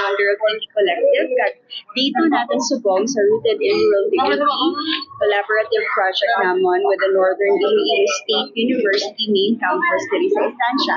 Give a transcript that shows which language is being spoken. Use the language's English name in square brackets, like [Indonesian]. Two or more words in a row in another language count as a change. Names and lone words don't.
[English] of Tiki Collective. [Hiligaynon] Kag dito natin subong sa Rooted in Rural Dignity, [English] collaborative project [Hiligaynon] namon [English] with the Northern Iloilo State University main campus [Hiligaynon] diri sa Estancia.